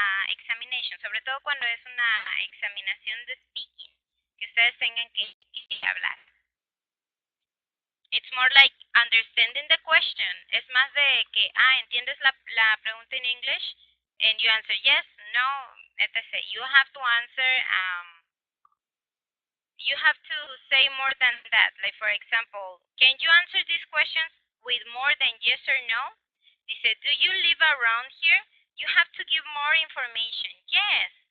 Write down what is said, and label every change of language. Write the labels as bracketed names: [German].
[Spanish] examination, sobre todo cuando es una examinación de speaking, que ustedes tengan que hablar. [English] It's more like understanding the question. [Spanish] Es más de que, ¿entiendes la pregunta en English? [English] And you answer yes, no, etc. You have to answer, you have to say more than that. Like, for example, can you answer these questions with more than yes or no? Dice, do you live around here? You have to give more information. Yes.